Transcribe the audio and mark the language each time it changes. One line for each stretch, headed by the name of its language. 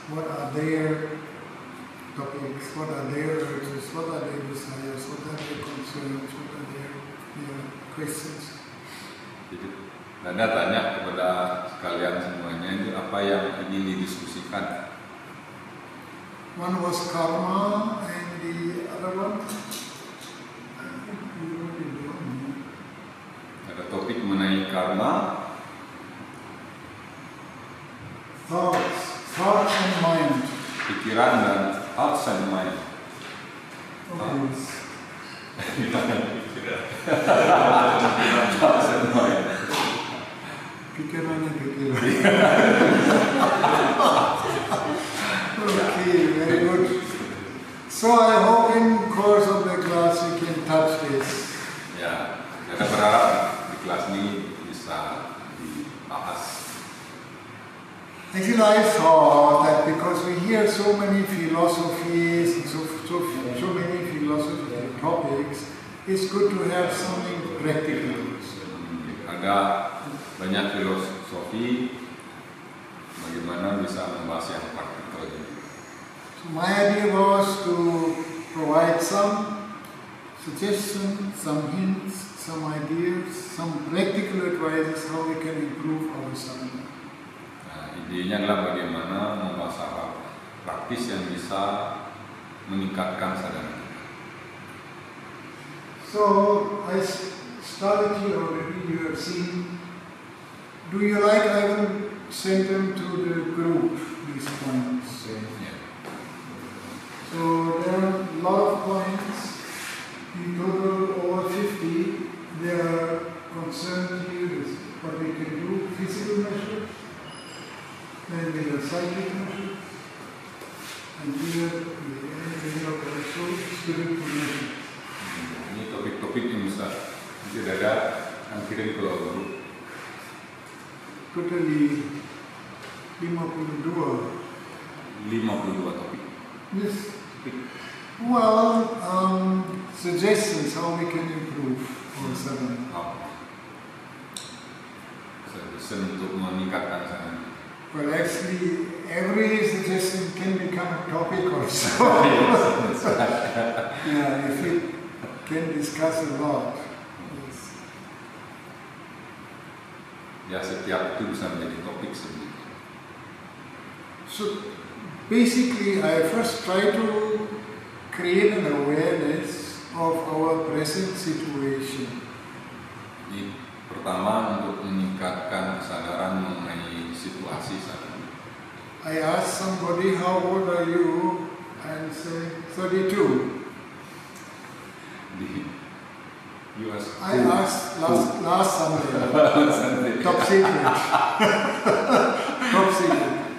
English: What are their topics, what are their urges, what are their desires, what are their concerns, what are their questions.
Indonesian: Jadi Dada tanya kepada sekalian semuanya itu apa yang ingin didiskusikan.
English: One was karma and the other one, I think we already know.
Indonesian: Ada topik mengenai karma,
English: Thoughts and mind.
Indonesian: pikiran dan
English: hearts and mind. Okay. Hearts and mind.
Indonesian: Pikiran.
English: Okay, very good. So I hope in course of the class we can touch this.
Indonesian: Ya, kita berharap di kelas ini bisa dibahas.
English: Actually, I thought that because we hear so many philosophies and so many philosophical topics, it's good to have something practical.
Indonesian: Ada banyak filosofi, bagaimana bisa membahas yang praktikal.
English: So my idea was to provide some suggestions, some hints, some ideas, some practical advices how we can improve our sadhana.
Indonesian: Nah, idenya adalah bagaimana membahas hal praktis yang bisa meningkatkan sadhana.
English: So I started here already, you have seen. Do you like I will send them to the group, these points?
Indonesian: Ya.
English: So there are a lot of points, in total over 50. They are concerned here with what we can do, physical measures, then we have psychic measures, and here we have also spiritual measures.
Indonesian: Ini topik-topik yang bisa Dada akan kirim ke grup.
English: Totally 52.
Indonesian: 52 topik.
English: Yes. Well, suggestions how we can improve our sadhana.
Indonesian: Suggestion untuk meningkatkan sadhana.
English: Well, actually, every suggestion can become a topic also. Yeah, if we can discuss a lot. Yes.
Indonesian: Ya, setiap itu bisa menjadi topik sendiri.
English: So, basically, I first try to create an awareness of our present situation.
Indonesian: Jadi, pertama untuk meningkatkan kesadaran mengenai situasi saat ini.
English: I ask somebody, how old are you? And say, 32. You was I asked last Sunday, Sunday. top secret. Top secret.